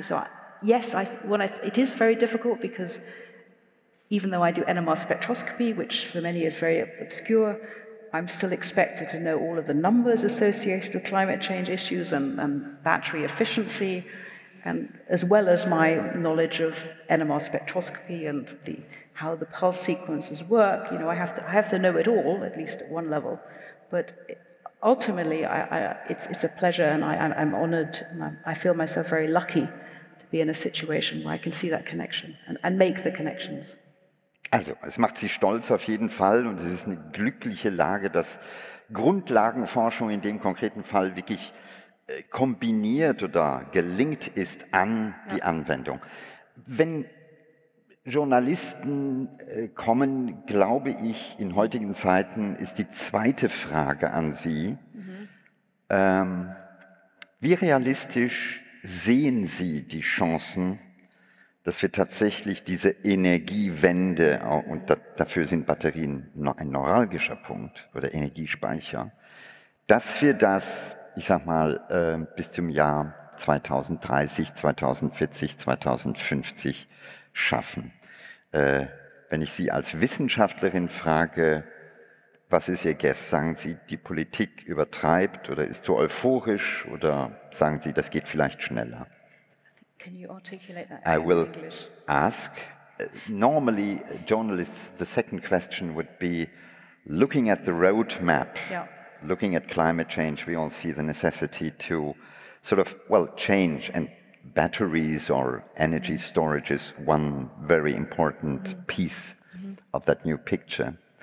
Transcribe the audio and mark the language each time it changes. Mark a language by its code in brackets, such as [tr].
[en] So it is very difficult because even though I do NMR spectroscopy, which for many is very obscure, I'm still expected to know all of the numbers associated with climate change issues and battery efficiency, and as well as my knowledge of NMR spectroscopy and how the pulse sequences work. I have to know it all, at least at one level. But ultimately, it's a pleasure, and I'm honored, and I feel myself very lucky to be in a situation where I can see that connection and make the connections. [de] Also, es macht Sie stolz auf jeden Fall, und es ist eine glückliche Lage, dass Grundlagenforschung in dem konkreten Fall wirklich kombiniert oder gelingt ist an die Anwendung. Wenn Journalisten kommen, glaube ich, in heutigen Zeiten ist die zweite Frage an Sie, wie realistisch sehen Sie die Chancen, dass wir tatsächlich diese Energiewende, und dafür sind Batterien ein neuralgischer Punkt oder Energiespeicher, dass wir das, ich sag mal, bis zum Jahr 2030, 2040, 2050 schaffen. Wenn ich Sie als Wissenschaftlerin frage, was ist Ihr Guess? Sagen Sie, die Politik übertreibt oder ist zu euphorisch, oder sagen Sie, das geht vielleicht schneller? [en] Can you articulate that I will in English? ask. Normally, journalists, the second question would be, looking at the roadmap, looking at climate change, we all see the necessity to sort of, change, and batteries or energy storage is one very important piece of that new picture.